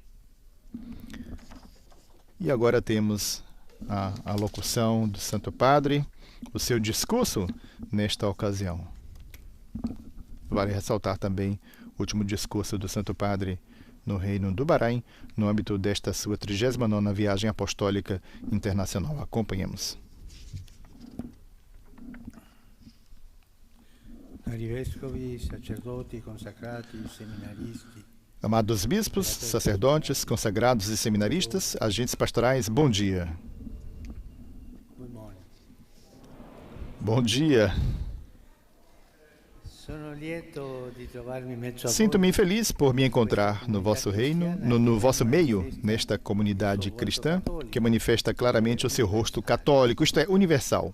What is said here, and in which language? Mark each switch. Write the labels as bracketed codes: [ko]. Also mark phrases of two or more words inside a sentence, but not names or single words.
[pt] E agora temos a locução do Santo Padre, o seu discurso nesta ocasião. Vale ressaltar também o último discurso do Santo Padre no Reino do Bahrein, no âmbito desta sua 39ª viagem apostólica internacional. Acompanhemos. [it] Arcivescovi, sacerdoti, consacrati, seminaristi. [pt] Amados bispos, sacerdotes, consagrados e seminaristas, agentes pastorais, bom dia. Bom dia. Sinto-me feliz por me encontrar no vosso reino, no vosso meio, nesta comunidade cristã, que manifesta claramente o seu rosto católico, isto é, universal.